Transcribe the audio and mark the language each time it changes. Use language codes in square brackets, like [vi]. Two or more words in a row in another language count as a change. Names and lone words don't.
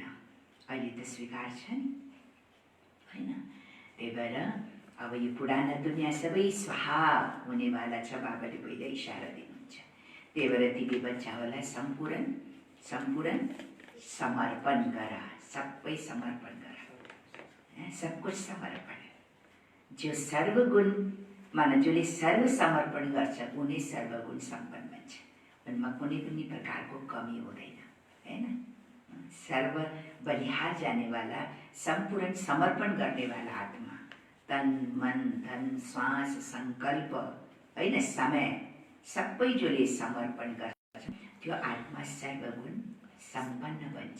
[ne] अहिले त स्वीकार छ नि हैन। त्यही भएर अब यो पुराना दुनियाँ सबै स्वाहा हुनेवाला छ, बाबाले पहिला इसारा दिनुहुन्छ। त्यही भएर तिमी बच्चाहरूलाई सम्पूर्ण समर्पण गर, सबै समर्पण गर, [hi] सब कुछ समर्पण। [ne] जो सर्वगुण माने जसले सर्व समर्पण गर्छ उनी सर्वगुण सम्पन्न बन्छ, उनमा कुनै पनि प्रकारको कमी हुँदैन हैन। सर्व [hi] बलिहार जानेवाला, [ne] सम्पूर्ण समर्पण गर्नेवाला आत्मा, तन मन धन श्वास संकल्प हैन, समय सबै जसले समर्पण गर्छ त्यो आत्मा सर्वगुण सम्पन्न बन्छ।